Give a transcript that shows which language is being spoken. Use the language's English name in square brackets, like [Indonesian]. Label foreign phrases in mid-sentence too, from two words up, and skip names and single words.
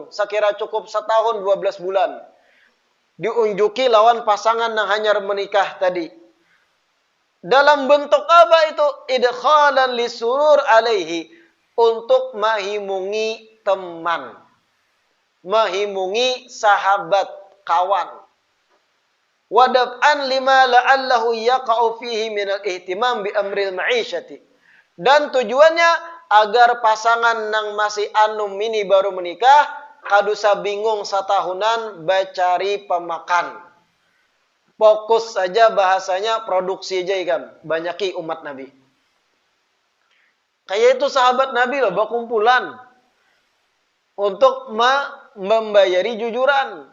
[Banjar] Sekira cukup setahun 12 bulan. Diunjuki lawan pasangan yang hanya menikah tadi. Dalam bentuk apa itu? [Arabic] إدخالا للسرور عليه. [Banjar] Untuk mahimungi teman, mahimungi sahabat, kawan. [Arabic] ودفعا لما لعله يقع فيه من الاهتمام بأمر المعيشة. [Banjar] Dan tujuannya agar pasangan nang masih anum ini baru menikah, kadusa bingung satahunan bacari pemakan. Fokus saja bahasanya produksi aja ikam. Banyaki umat Nabi. Kayak itu sahabat Nabi loh, berkumpulan untuk membayari jujuran.